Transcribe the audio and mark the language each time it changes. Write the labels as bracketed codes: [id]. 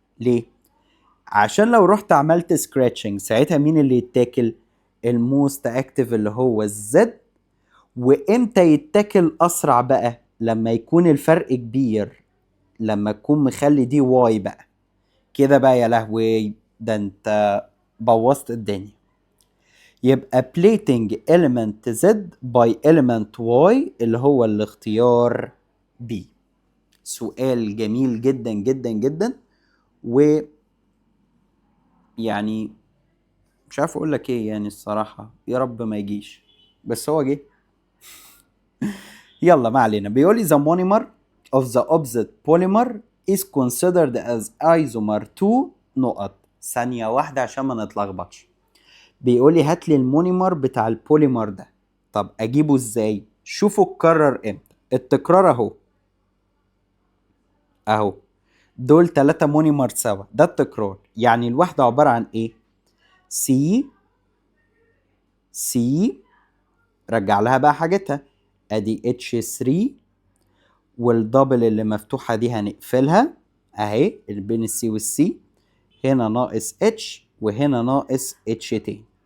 [ar] ليه؟ عشان لو رحت عملت سكراتشنج ساعتها مين اللي يتاكل؟ الموست اكتف اللي هو الزد. وامتى يتاكل اسرع بقى؟ لما يكون الفرق كبير، لما تكون مخلي دي واي بقى كده بقى. يا لهوي ده انت بوظت الدنيا. يبقى [en] plating element Z by element Y [ar] اللي هو الاختيار B. سؤال جميل جدا جدا جدا، و يعني مش عارف اقول لك ايه يعني الصراحة، يا رب ما يجيش بس هو جه. يلا ما علينا. بيقول لي [en] the monomer of the opposite polymer is considered as isomer 2 [ar] نقط. ثانية واحدة عشان ما نتلخبطش. بيقول لي هات لي المونيمر بتاع البوليمر ده. طب اجيبه ازاي؟ شوفوا اتكرر امتى. التكرار اهو اهو، دول 3 مونيمر سوا، ده التكرار. يعني الواحدة عبارة عن ايه؟ سي سي، رجع لها بقى حاجتها، ادي اتش 3 والدبل اللي مفتوحة دي هنقفلها اهي اللي بين السي والسي، هنا ناقص اتش وهنا ناقص اتش تاني.